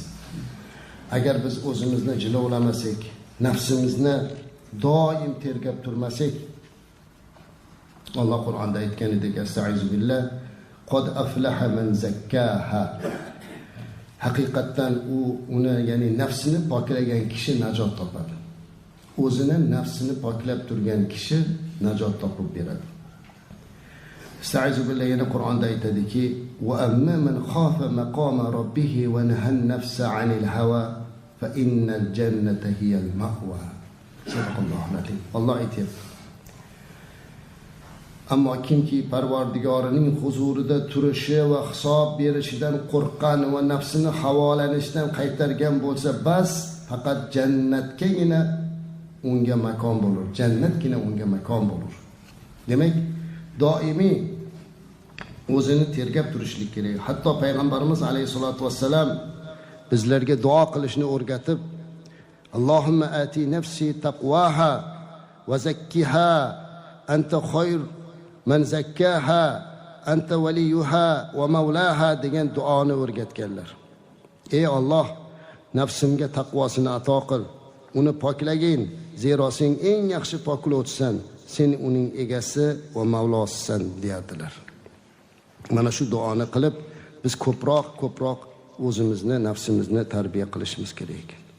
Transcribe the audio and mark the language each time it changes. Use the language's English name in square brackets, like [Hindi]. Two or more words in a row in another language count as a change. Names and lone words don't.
[Uzbek] Agar biz o'zimizni jilovlamasak, nafsimizni doim tergab turmasak, Alloh Qur'onda aytganidek, [Arabic] "أستعيذ بالله قد أفلح من زكاها." [Uzbek] Haqiqatan uni, ya'ni nafsini poklagan kishi najot topadi. O'zini nafsini poklab turgan kishi najot topib beradi. [Arabic] أستعيذ بالله [Uzbek] yana Qur'onda aytadiki, [Arabic] "وأما من خاف مقام ربه ونهى النفس عن الهوى فإن الجنة هي المأوى." صدق الله عليه. [Uzbek] Alloh aytayapti. Ammo kimki Parvardigorining huzurida turishi va hisob berishidan qo'rqqan va nafsini havolanishdan qaytargan bo'lsa, bas faqat jannatgagina unga makon bo'lur. Jannatgina unga makon bo'lur. Demak, doimiy o'zini tergab turishlik kerak. Hatto payg'ambarimiz [Arabic] عليه الصلاة والسلام [Uzbek] bizlarga duo qilishni o'rgatib, [Arabic] "اللهم آت نفسي تقواها وزكها أنت خير من زكاها أنت وليها ومولاها" [Uzbek] degan duoni o'rgatganlar. Ey Alloh, nafsimga taqvosini ato qil, uni poklagin, zero sen eng yaxshi poklovchisan, sen uning egasi va mavlosisan deyardilar. Mana shu duoni qilib biz ko'proq o'zimizni, nafsimizni tarbiya qilishimiz kerak.